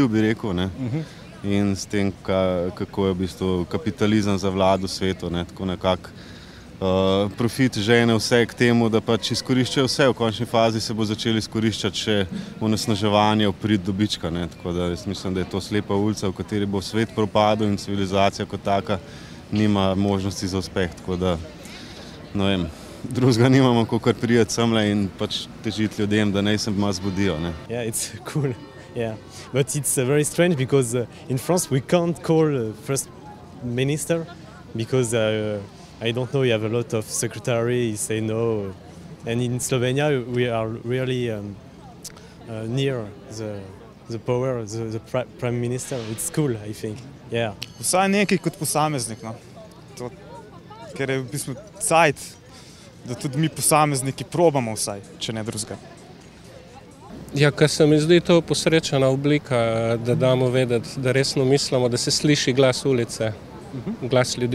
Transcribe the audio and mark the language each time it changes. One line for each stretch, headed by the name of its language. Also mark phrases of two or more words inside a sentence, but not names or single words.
Slovenian: bi rekel, ne, in s tem, kako je v bistvu kapitalizem zavladal svetu, ne, tako nekako profit žene vse k temu, da pač izkoriščajo vse, v končni fazi se bo začeli izkoriščati še onesnaževanje v prid dobička, ne, tako da jaz mislim, da je to slepa ulica, v kateri bo svet propadel in civilizacija kot taka nima možnosti za uspeh, tako da, ne vem, drugega nimamo, kakor priti semle in pač težiti ljudem, da naj se malo zbudijo.
English: Yeah, it's cool. Yeah, but it's very strange because in France we can't call first minister because I don't know, you have a lot of secretary, say no, and in Slovenia we are really near the power, the prime minister. It's cool, I think. Yeah.
Slovenian: Vsaj nekaj kot posameznik, no. Ker je v bistvu cajt, da tudi mi posamezniki probamo vsaj, če ne drugega. Ja, kar se mi zdi to posrečena oblika, da damo vedeti, da resno mislimo, da se sliši glas ulice, glas ljudi.